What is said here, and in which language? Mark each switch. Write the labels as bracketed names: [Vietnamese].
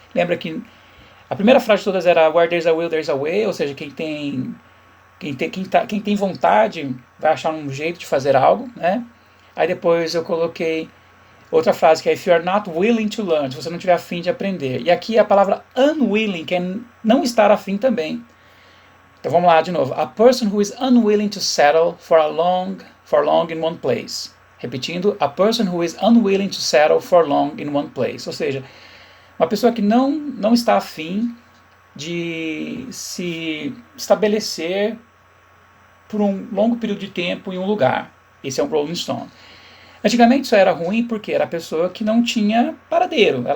[Portuguese] Lembra que a primeira frase de todas era [English] where there's a will, there's a way, [Portuguese] ou seja, quem tem vontade vai achar um jeito de fazer algo, né? Aí depois eu coloquei outra frase que é [English] if you are not willing to learn, [Portuguese] se você não tiver afim de aprender. E aqui a palavra unwilling, que é não estar afim também. Então vamos lá de novo. [English] A person who is unwilling to settle for long in one place. [Portuguese] Repetindo, [English] a person who is unwilling to settle for long in one place. [Portuguese] Ou seja, uma pessoa que não está afim de se estabelecer por um longo período de tempo em um lugar. Esse é um Rolling Stone. Antigamente isso era ruim porque era a pessoa que não tinha paradeiro.